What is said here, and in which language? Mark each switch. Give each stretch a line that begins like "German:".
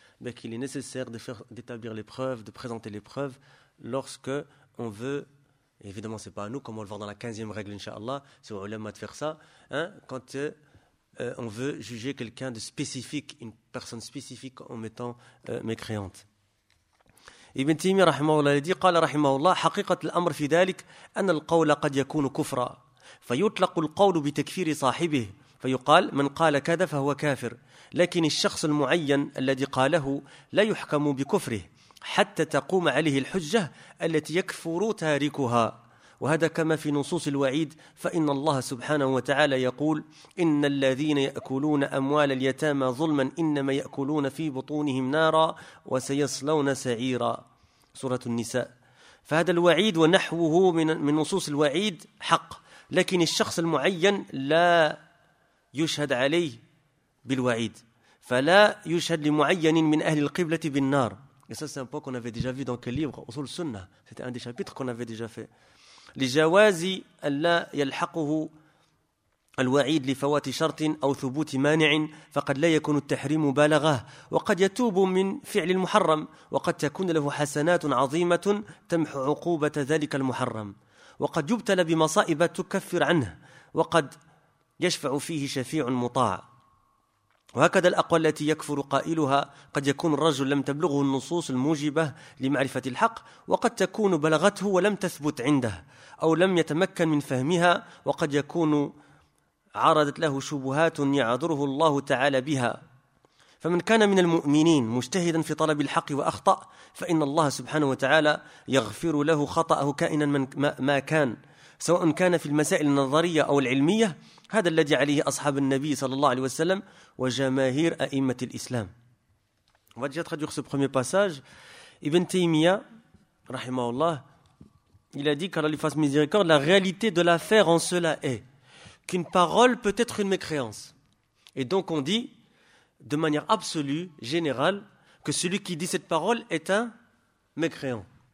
French: Donc il est nécessaire d'établir les preuves, de présenter les preuves lorsque on veut, évidemment c'est pas à nous, comme on va le voir dans la 15e règle inshallah, c'est aux ulama de faire ça, hein, quand on veut juger quelqu'un de spécifique, une personne spécifique en mettant mécréante.
Arabic: Ibn Taymiyyah rahimahullah الذي قال رحمه الله حقيقة الأمر في ذلك أن القول قد يكون كفرا فيطلق القول بتكفير صاحبه فيقال من قال كذا فهو كافر، لكن الشخص المعين الذي قاله لا يحكم بكفره حتى تقوم عليه الحجة التي يكفر تاركها، وهذا كما في نصوص الوعيد، فإن الله سبحانه وتعالى يقول إن الذين يأكلون أموال اليتامى ظلما إنما يأكلون في بطونهم نارا وسيصلون سعيرا، سورة النساء. فهذا الوعيد ونحوه من نصوص الوعيد حق، لكن الشخص المعين لا يشهد عليه بالوعيد، فلا يشهد لمعين من أهل القبلة بالنار.
French: Et ça, c'est un point qu'on avait déjà vu dans quel livre, Usul Sunnah. C'était un des chapitres qu'on avait déjà fait.
Arabic: لجواز ألا يلحقه الوعيد لفوات شرط أو ثبوت مانع، فقد لا يكون التحريم بالغة، وقد يتوب من فعل المحرم، وقد تكون له حسنات عظيمة تمحو عقوبة ذلك المحرم، وقد يبتلى بمصائب تكفر عنه، وقد يشفع فيه شفيع مطاع. وهكذا الأقوال التي يكفر قائلها قد يكون الرجل لم تبلغه النصوص الموجبة لمعرفة الحق، وقد تكون بلغته ولم تثبت عنده أو لم يتمكن من فهمها، وقد يكون عرضت له شبهات يعذره الله تعالى بها. فمن كان من المؤمنين مجتهدا في طلب الحق وأخطأ، فإن الله سبحانه وتعالى يغفر له خطأه كائنا ما كان، سواء كان في المسائل النظرية أو العلمية، هذا الذي عليه أصحاب النبي صلى الله عليه وسلم وجماهير أئمة الإسلام. وديا تخدوخ سو بخومي باساج، ابن تيمية رحمه الله
French: il a dit qu'Allah lui fasse miséricorde, la réalité de l'affaire en cela est qu'une parole peut être une mécréance. Et donc on dit, de manière absolue, générale, que celui qui dit cette parole est un mécréant.